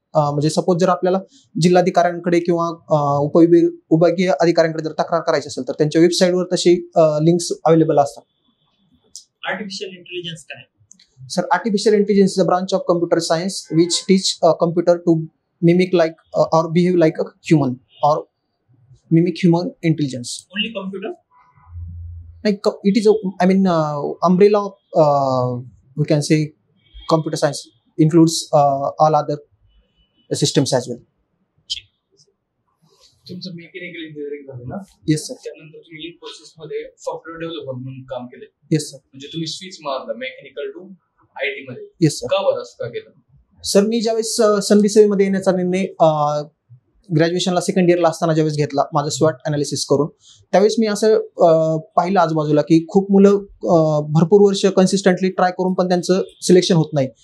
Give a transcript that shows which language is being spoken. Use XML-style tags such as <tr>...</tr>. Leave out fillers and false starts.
<mr>म्हणजे सपोज जर आपल्याला जिल्हाधिकाऱ्यांकडे किंवा उपविभागीय अधिकाऱ्यांकडे जर तक्रार करायची असेल तर त्यांच्या वेबसाईटवर तशी लिंक्स अवेलेबल असतात. आर्टिफिशियल इंटेलिजन्स काय?</mr> <en>Sir, artificial intelligence is a branch of computer science which teach computer to mimic like or behave like a human or mimic human intelligence. Only computer? Like it is umbrella of we can say computer science includes all other systems as well.</en> <mr>तुमचं mechanical engineering झालं ना?</mr> <en>Yes sir.</en> <mr>त्यानंतर तुम्ही इन्फोसिस मध्ये software developer म्हणून काम केले.</mr> <en>Yes sir.</en> <mr>म्हणजे तुम्ही स्विच मारला मेकॅनिकल टू आयटी मध्ये.</mr> <en>Yes sir.</en> <mr>का बरं असं का केलं? सर, मी ज्यावेळेस संधी सेवेमध्ये येण्याचा निर्णय ग्रॅज्युएशनला सेकंड इयरला असताना ज्यावेळेस घेतला माझं स्वॉट अनालिसिस करून, त्यावेळेस मी असं पाहिलं आजूबाजूला की खूप मुलं भरपूर वर्ष कन्सिस्टंटली ट्राय करून पण त्यांचं सिलेक्शन होत नाही.</mr>